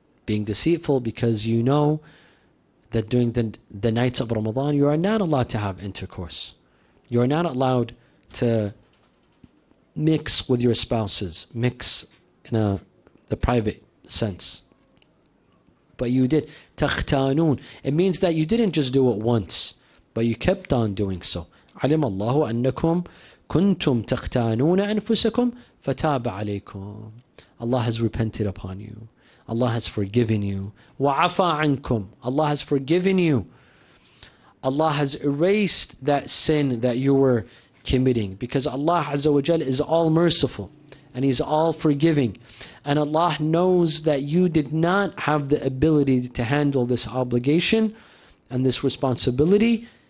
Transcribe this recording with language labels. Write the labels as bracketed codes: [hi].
[en] being deceitful because you know that during the nights of Ramadan, you are not allowed to have intercourse. You are not allowed to mix with your spouses, mix in the private sense. But you did. تختانون. It means that you didn't just do it once, but you kept on doing so. [ar] علم الله أنكم كنتم تختانون أنفسكم فتاب عليكم. [en] Allah has repented upon you. Allah has forgiven you. [ar] وعفى عنكم. [en] Allah has forgiven you. Allah has erased that sin that you were committing, because Allah Azza wa Jal is all merciful and He's all forgiving, and Allah knows that you did not have the ability to handle this obligation and this responsibility.